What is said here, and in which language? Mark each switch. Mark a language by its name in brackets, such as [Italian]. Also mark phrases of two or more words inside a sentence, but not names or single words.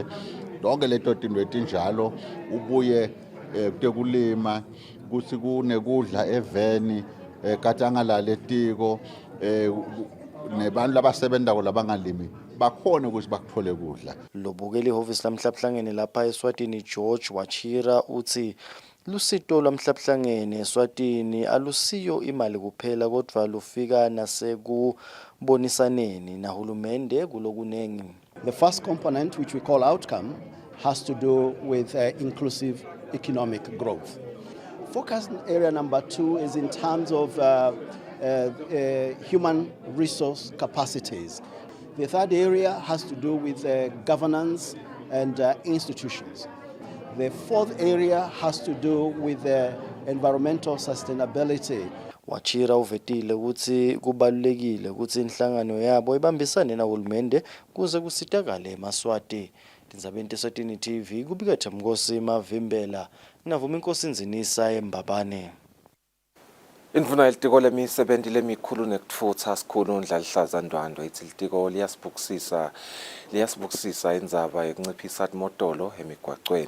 [Swati] Lonke leto tinto etinjalo ubuye kutekulima kuthi kunekudla eveni katangalale tiko nebantu labasebenta labangalimi bakhona ukuthi bakuthole kudla. Lobukela ihhovisi lamhlabuhlangene lapha eSwatini George Wachira uthi lusito lamhlabuhlangene eSwatini alusiyo imali kuphela kodwa lufika nasekubonisaneni nahulumende kulokunengi. [English] The first component, which we call outcome, has to do with inclusive economic growth. Focus area number 2 is in terms of human resource capacities. The third area has to do with governance and institutions. The fourth area has to do with environmental sustainability. [Swati] Wachira uvetile ukuthi kubalulekile ukuthi inhlangano yabo ibambisane nahulumende kuze kusitakale eMaswati. Tindzabeni teSwatini TV kubika Thamnkosi Mavimbela navuma inkosi Nzinisa eMbabane. Indvuna yelitiko lemisebenzi lemikhulu nekutfutsa sikhulu Ndlalihlaza Ndwandwe ithi litiko liyasibukisisa indzaba yokunciphisa imodolo emigwacweni.